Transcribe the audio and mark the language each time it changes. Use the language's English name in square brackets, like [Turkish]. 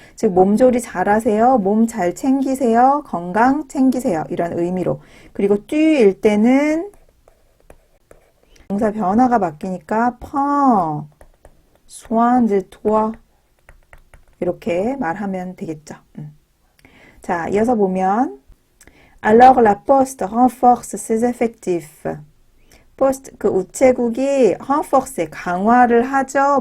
[Korean] 즉 몸조리 잘하세요. 몸 잘 챙기세요. 건강 챙기세요. 이런 의미로. 그리고 뚜일 때는 동사 변화가 바뀌니까 [French] prends soin de toi [Korean] 이렇게 말하면 되겠죠. 자, 이어서 보면 [French] Alors la poste renforce ses effectifs. [Korean] 포스트, 그 우체국이 renforce, 강화를 하죠.